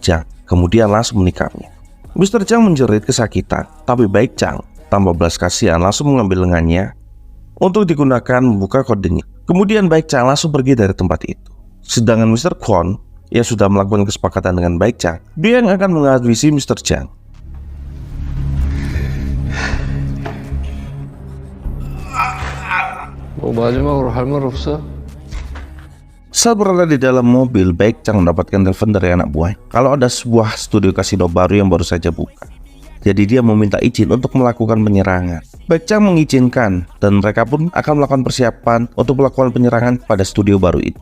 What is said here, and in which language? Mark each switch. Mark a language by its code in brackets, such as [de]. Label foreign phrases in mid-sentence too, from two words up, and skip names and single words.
[id] Jang, kemudian langsung menikamnya. Mr. Jang menjerit kesakitan, tapi Baek Chang tanpa belas kasihan langsung mengambil lengannya untuk digunakan membuka kodenya. Kemudian Baek Chang langsung pergi dari tempat itu. Sedangkan Mr. Kwon yang sudah melakukan kesepakatan dengan Baek Chang, dia yang akan menghabisi Mr. Jang. [ko] 뭐 마지막으로 할 말 없어? [id] Saat berada di dalam mobil, Baek Chang mendapatkan telepon dari anak buah kalau ada sebuah studio kasino baru yang baru saja buka. Jadi dia meminta izin untuk melakukan penyerangan. Baek Chang mengizinkan dan mereka pun akan melakukan persiapan untuk melakukan penyerangan pada studio baru itu.